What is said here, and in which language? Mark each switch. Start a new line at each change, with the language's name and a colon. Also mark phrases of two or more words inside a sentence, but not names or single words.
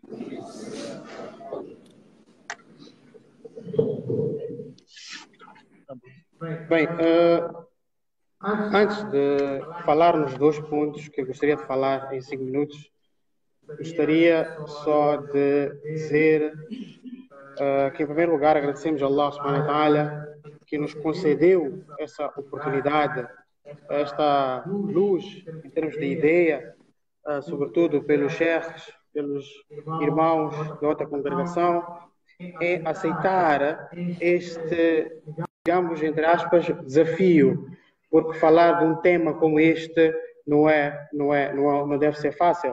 Portuguese: Bem, antes de falar nos 2 pontos que eu gostaria de falar em 5 minutos, gostaria só de dizer que, em primeiro lugar, agradecemos a Allah
Arabic: سبحانه وتعالى
Portuguese: que nos concedeu essa oportunidade, esta luz em termos de ideia, sobretudo pelos sheikhs, pelos irmãos de outra congregação, em aceitar este, digamos, entre aspas, desafio, porque falar de um tema como este não deve ser fácil.